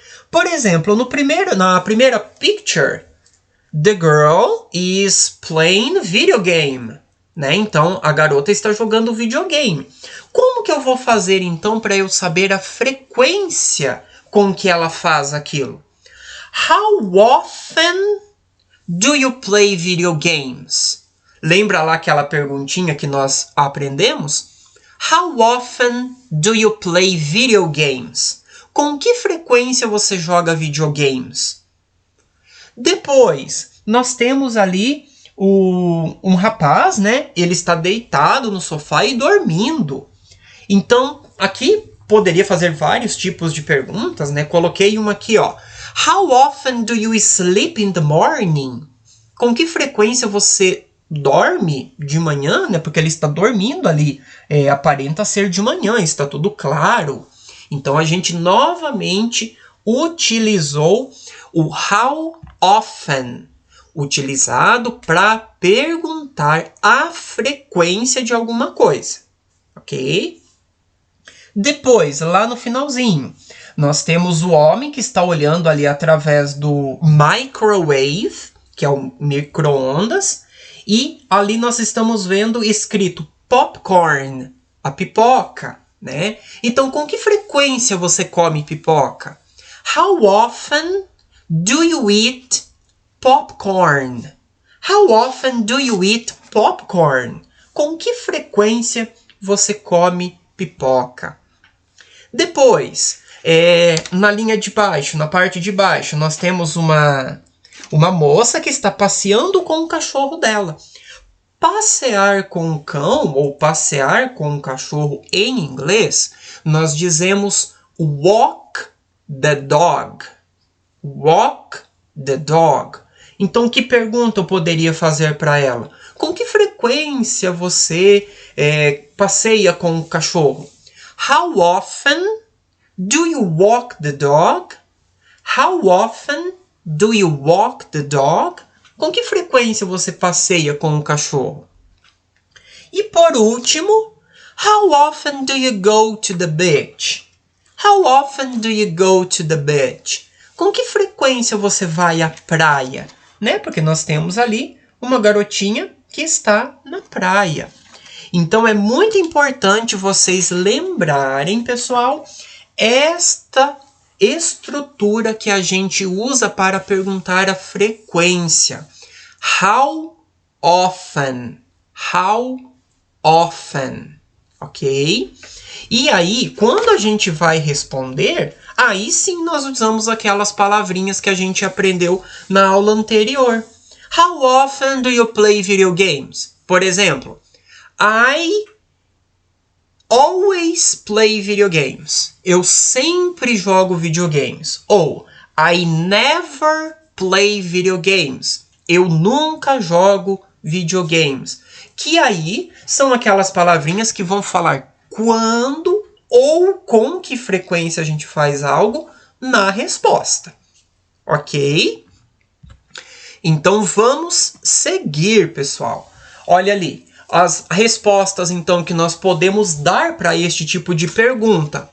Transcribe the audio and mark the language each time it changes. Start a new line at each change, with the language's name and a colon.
Portuguese: Por exemplo, na primeira
English: picture, the girl is playing video game. Né?
Portuguese: Então, a garota está jogando videogame. Como que eu vou fazer, então, para eu saber a frequência com que ela faz aquilo?
English: How often do you play video games?
Portuguese: Lembra lá aquela perguntinha que nós aprendemos?
English: How often do you play video games?
Portuguese: Com que frequência você joga videogames? Depois, nós temos ali um rapaz, né? Ele está deitado no sofá e dormindo. Então, aqui poderia fazer vários tipos de perguntas, né? Coloquei uma aqui, ó.
English: How often do you sleep in the morning?
Portuguese: Com que frequência você dorme de manhã, né? Porque ele está dormindo ali. Aparenta ser de manhã, está tudo claro. Então, a gente novamente utilizou o how often, utilizado para perguntar a frequência de alguma coisa, ok? Depois, lá no finalzinho, nós temos o homem que está olhando ali através do microwave, que é o micro-ondas, e ali nós estamos vendo escrito popcorn, a pipoca, né? Então, com que frequência você come pipoca?
English: How often do you eat popcorn? How often do you eat popcorn?
Portuguese: Com que frequência você come pipoca? Depois, na linha de baixo, na parte de baixo, nós temos uma moça que está passeando com o cachorro dela. Passear com o cão ou passear com o cachorro em inglês, nós dizemos
English: walk the dog. Walk the dog.
Portuguese: Então, que pergunta eu poderia fazer para ela? Com que frequência você passeia com o cachorro?
English: How often do you walk the dog? How often do you walk the dog?
Portuguese: Com que frequência você passeia com o cachorro? E por último,
English: how often do you go to the beach? How often do you go to the beach?
Portuguese: Com que frequência você vai à praia? Né? Porque nós temos ali uma garotinha que está na praia. Então é muito importante vocês lembrarem, pessoal, esta estrutura que a gente usa para perguntar a frequência.
English: How often? How often? Ok?
Portuguese: E aí, quando a gente vai responder, aí sim nós usamos aquelas palavrinhas que a gente aprendeu na aula anterior.
English: How often do you play video games?
Portuguese: Por exemplo,
English: I always play video games.
Portuguese: Eu sempre jogo videogames.
English: Ou I never play video games.
Portuguese: Eu nunca jogo videogames. Que aí são aquelas palavrinhas que vão falar quando ou com que frequência a gente faz algo na resposta. Ok? Então vamos seguir, pessoal. Olha ali, as respostas então que nós podemos dar para este tipo de pergunta.